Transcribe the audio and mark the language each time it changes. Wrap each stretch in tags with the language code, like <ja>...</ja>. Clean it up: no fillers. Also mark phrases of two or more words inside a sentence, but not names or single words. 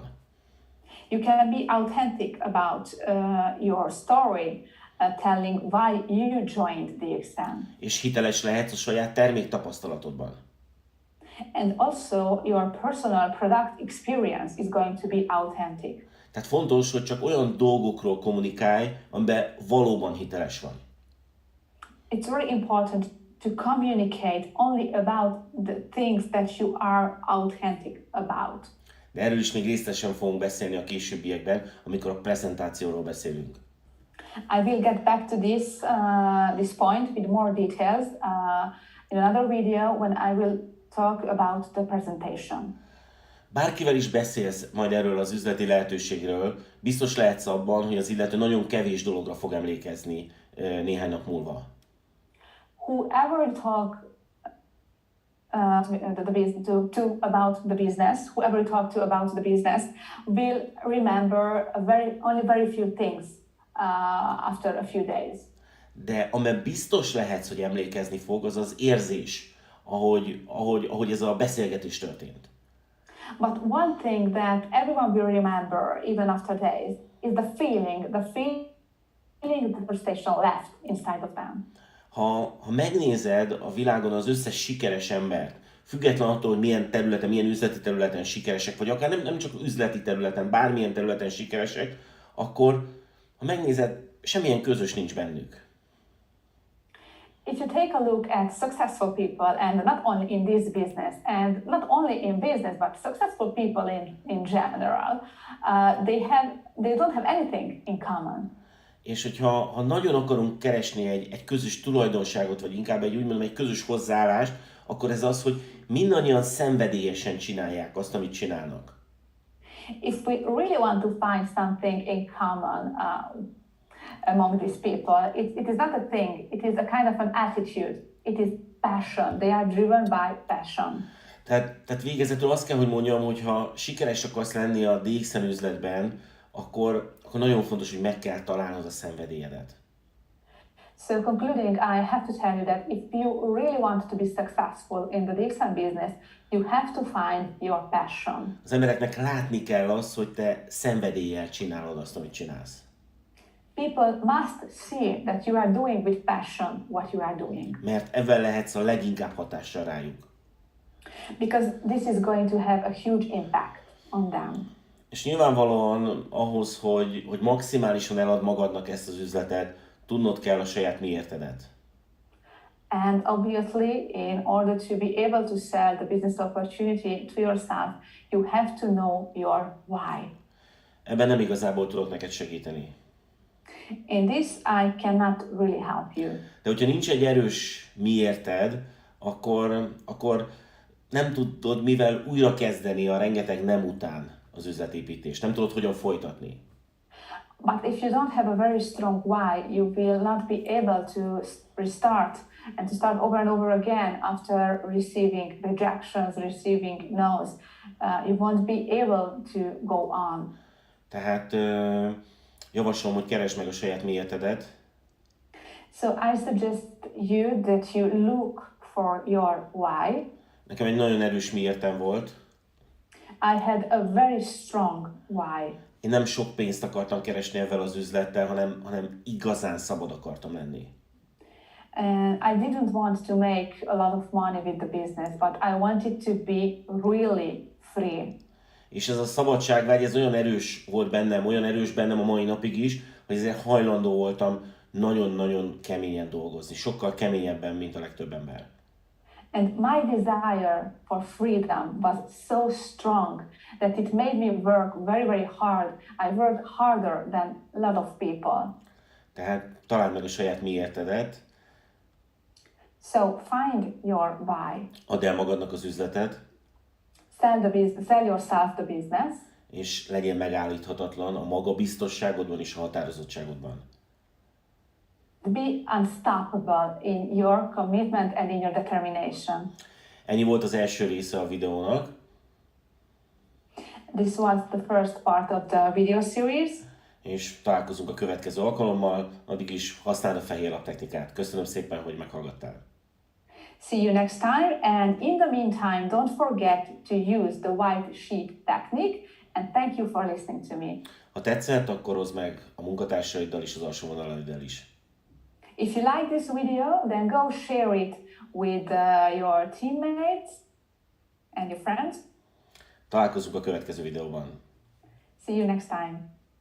<en>You can be authentic about your story, telling why you joined DXN.</en> <hu>És hiteles lehetsz a saját terméktapasztalatodban.</hu> <en>And also your personal product experience is going to be authentic.</en> <hu>Tehát fontos, hogy csak olyan dolgokról kommunikálj, amiben valóban hiteles vagy.</hu> <en>It's very important to communicate only about the things that you are authentic about.</en> <hu>De erről is még részletesen fogunk beszélni a későbbiekben, amikor a prezentációról beszélünk.</hu> <en>I will get back to this point with more details in another video when I will talk about the presentation.</en> <hu>Bárkivel is beszélsz majd erről az üzleti lehetőségről, biztos lehetsz abban, hogy az illető nagyon kevés dologra fog emlékezni néhány nap múlva.</hu> <en>Whoever talk about the business, whoever talk to about the business will remember only very few things after a few days.</en> <hu>De amiben biztos lehetsz, hogy emlékezni fog, az az érzés, ahogy ez a beszélgetés történt.</hu> <en>But one thing that everyone will remember, even after days, is the feeling that the conversation left inside of them.</en> <hu>Ha megnézed a világon az összes sikeres embert, független attól, hogy milyen területen, milyen üzleti területen sikeresek, vagy akár nem csak üzleti területen, bármilyen területen sikeresek, akkor, ha megnézed, semmilyen közös nincs bennük.</hu> <en>If you take a look at successful people, and not only in this business, and not only in business, but successful people in general, they don't have anything in common.</en> <hu>És hogyha nagyon akarunk keresni egy közös tulajdonságot, vagy inkább egy közös hozzáállást, akkor ez az, hogy mindannyian szenvedélyesen csinálják azt, amit csinálnak.</hu> <en>If we really want to find something in common among these people, it is not a thing, it is a kind of an attitude, it is passion, they are driven by passion.</en> <hu>Tehát végezetül azt kell, hogy mondjam, hogy ha sikeres akarsz lenni a DXN üzletben, akkor nagyon fontos, hogy meg kell találnod a szenvedélyedet.</hu> <en>So concluding, I have to tell you that if you really want to be successful in the DXN business, you have to find your passion.</en> <hu>Az embereknek látni kell azt, hogy te szenvedéllyel csinálod azt, amit csinálsz.</hu> <en>People must see that you are doing with passion what you are doing.</en> <hu>Mert ebben lehetsz a leginkább hatással rájuk.</hu> <en>Because this is going to have a huge impact on them.</en> <hu>És nyilvánvalóan ahhoz, hogy maximálisan elad magadnak ezt az üzletet, tudnod kell a saját miértedet.</hu> <en>And obviously, in order to be able to sell the business opportunity to yourself, you have to know your why.</en> <hu>Ebben nem igazából tudok neked segíteni.</hu> <en>In this, I cannot really help you.</en> <hu>De hogyha nincs egy erős miérted, akkor nem tudod mivel újra kezdeni a rengeteg nem után az üzletépítést. Nem tudod hogyan folytatni.</hu> <en>But if you don't have a very strong why, you will not be able to restart and to start over and over again after receiving rejections, receiving no's. You won't be able to go on.</en> <hu>Tehát javaslom, hogy keresd meg a saját miértedet.</hu> <en>So I suggest you that you look for your why.</en> <hu>Nekem egy nagyon erős miértem volt.</hu> <en>I had a very strong why.</en> <hu>Én nem sok pénzt akartam keresni ezzel az üzlettel, hanem igazán szabad akartam lenni.</hu> <en>And I didn't want to make a lot of money with the business, but I wanted to be really free.</en> <hu>És ez a szabadságvágy, ez olyan erős volt bennem, olyan erős bennem a mai napig is, hogy ezért hajlandó voltam nagyon-nagyon keményen dolgozni. Sokkal keményebben, mint a legtöbb ember.</hu> <en>And my desire for freedom was so strong that it made me work very, very hard. I worked harder than a lot of people.</en> <hu>Tehát találd meg a saját miértedet,</hu> <en>So find your why.</en> <hu>add el magadnak az üzletet,</hu> <en>Sell yourself the business.</en> <hu>és legyél megállíthatatlan a magabiztosságodban és a határozottságodban.</hu> <en>Be unstoppable in your commitment and in your determination.</en> <hu>Ennyi volt az első része a videónak.</hu> <en>This was the first part of the video series.</en> <hu>És találkozunk a következő alkalommal, addig is használd a fehér lap technikát. Köszönöm szépen, hogy meghallgattál.</hu> <en>See you next time, and in the meantime, don't forget to use the white sheet technique, and thank you for listening to me.</en> <hu>Ha tetszett, akkor oszd meg a munkatársaiddal és az alsó vonalaiddal is.</hu> <en>If you like this video, then go share it with your teammates and your friends.</en> <hu>Találkozunk a következő videóban.</hu> <en>See you next time.</en>